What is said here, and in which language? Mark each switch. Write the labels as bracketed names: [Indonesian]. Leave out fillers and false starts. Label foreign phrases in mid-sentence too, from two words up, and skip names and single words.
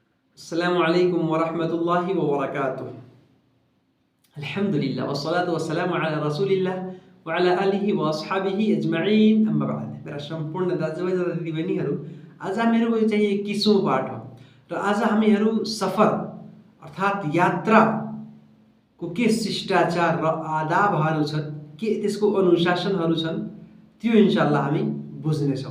[Arabic] السلام عليكم ورحمة الله وبركاته. الحمد لله والصلاة والسلام على رسول الله وعلى آله وأصحابه أجمعين أما بعد. [Nepali] मेरा सम्पूर्ण दाजुभाइ तथा दिदीबहिनीहरू, आज हामीहरूको यो चाहिँ 21औं पाठ हो र आज हामीहरू सफर अर्थात् यात्राको के शिष्टाचार र आदाबहरू छन्, के त्यसको अनुशासनहरू छन्, त्यो इन्शाअल्लाह हामी बुझ्नेछौँ।